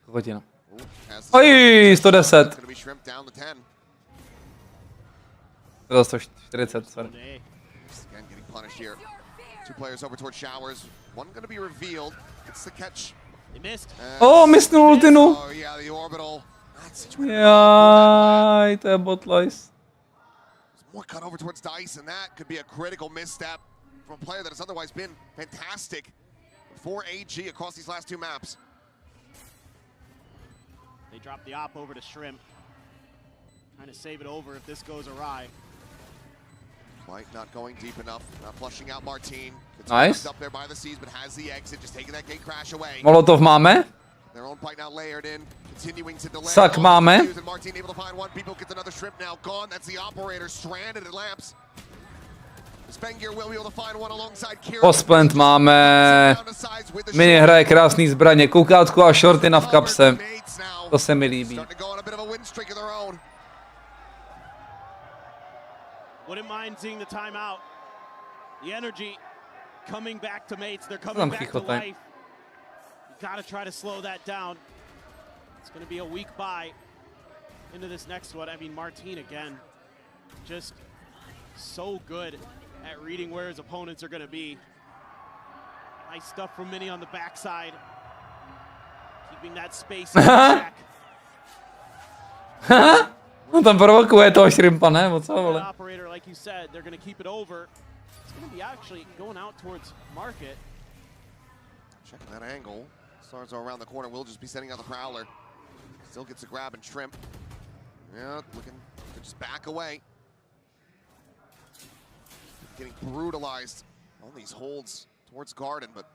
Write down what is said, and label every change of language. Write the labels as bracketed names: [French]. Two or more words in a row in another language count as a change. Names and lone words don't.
[Czech] Kokotina. Oj, 110. [English] Gonna be Shrimp down to 10. [Czech] Teda 140, sorry. [English] Again, getting punished here. 2 players over towards Showers. One gonna be revealed. It's the catch. They missed. [Czech] Oh, misnul ultinu. [English] Oh yeah, the orbital. [Czech] Jaj, to je botlice. [English] More cut over towards Dice, and that could be a critical misstep from a player that has otherwise been fantastic for AG across these last 2 maps. They drop the op over to Shrimp. Trying to save it over if this goes awry. Flight not going deep enough, not flushing out Marteen. Nice. Up there by the seas, but has the exit, just taking that gate crash away. [Czech] Molotov máme. [English] Their own bite now layered in, continuing to delay. [Czech] Sak máme. [English] Marteen able to find one. People gets another Shrimp now gone. That's the operator stranded at lamps. Spengier will be able to find one alongside Kira. [Czech] Posplent máme. Minny hraje krásný zbraně. Koukátko a shortina v kapse. To se mi líbí. [English] Wouldn't mind seeing the timeout. The energy coming back to mates. They're coming back to life. You gotta try to slow that down. It's gonna be a weak bye into this next one. I mean, Marteen again, just so good at reading where his opponents are gonna be. Nice stuff from Minny on the backside. Keeping that space in check. [Czech] No tam provokuje toho Shrimpa, ne? O co, vole? [English] Operator, like you said, they're going to keep it over. It's going to be actually going out towards Market. Checking that angle. Stars are around the corner. Will just be sending out the Prowler. Still gets a grab and Shrimp. Yeah, looking to just back away. Getting brutalized on these holds towards Garden, but